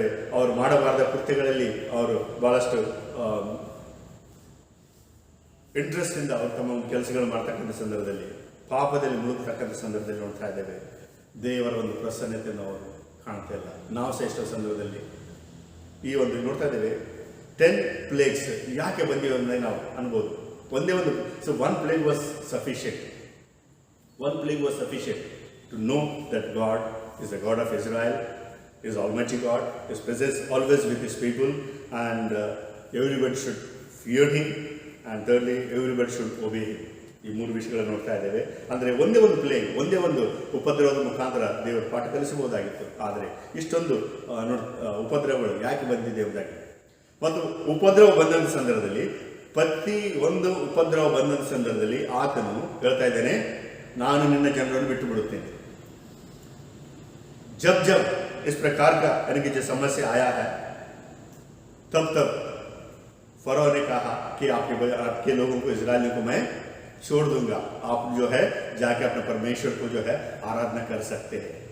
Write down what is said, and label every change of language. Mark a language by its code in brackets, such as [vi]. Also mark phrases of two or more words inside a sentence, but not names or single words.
[kn] ಅವರು ಮಾಡಬಾರದ ಕೃತ್ಯಗಳಲ್ಲಿ ಅವರು ಬಹಳಷ್ಟು ಇಂಟ್ರೆಸ್ಟಿಂದ ಅವರು ತಮ್ಮ ಒಂದು ಕೆಲಸಗಳು ಮಾಡ್ತಕ್ಕಂಥ ಸಂದರ್ಭದಲ್ಲಿ, ಪಾಪದಲ್ಲಿ ಮುಳುಗತಕ್ಕಂಥ ಸಂದರ್ಭದಲ್ಲಿ ನೋಡ್ತಾ ಇದ್ದೇವೆ. ದೇವರ ಒಂದು ಪ್ರಸನ್ನತೆಯನ್ನು ಅವರು ಕಾಣ್ತಾ ಇಲ್ಲ. ನಾವು ಸಹ ಎಷ್ಟೋ ಸಂದರ್ಭದಲ್ಲಿ ಈ ಒಂದು ನೋಡ್ತಾ ಇದ್ದೇವೆ. 10 plagues ಯಾಕೆ ಬಂದಿವೆ ಅಂದರೆ ನಾವು ಅನ್ಬೋದು. ಒಂದೇ ಒಂದು [en] one plague was sufficient. One plague was sufficient to know that God is the God of Israel, is Almighty God. His presence always with His people, and everybody should fear Him, and thirdly everybody should obey Him. [kn] ಈ ಮೂರು ವಿಷಯಗಳನ್ನು ನೋಡ್ತಾ ಇದ್ದೇವೆ. ಅಂದರೆ ಒಂದೇ ಒಂದು ಪ್ಲೇಗ್, ಒಂದೇ ಒಂದು ಉಪದ್ರವದ ಮುಖಾಂತರ ದೇವರು ಪಾಠ ಕಲಿಸಬಹುದಾಗಿತ್ತು. ಆದರೆ ಇಷ್ಟೊಂದು ಉಪದ್ರವಗಳು ಯಾಕೆ ಬಂದಿದೆ ಎಂಬುದಾಗಿ, ಮತ್ತು ಉಪದ್ರವ ಬಂದಂಥ ಸಂದರ್ಭದಲ್ಲಿ, ಪ್ರತಿ ಒಂದು ಉಪದ್ರವ ಬಂದಂಥ ಸಂದರ್ಭದಲ್ಲಿ ಆತನು ಹೇಳ್ತಾ ಇದ್ದೇನೆ, ನಾನು ನಿನ್ನ ಜನರನ್ನು ಬಿಟ್ಟು ಬಿಡುತ್ತೇನೆ. [hi] जब इस प्रकार का यानी कि जो समस्या आया है, तब फरो ने कहा कि आपके लोगों को, इजरायलियों को मैं छोड़ दूंगा. आप जो है जाके अपने परमेश्वर को जो है आराधना कर सकते हैं.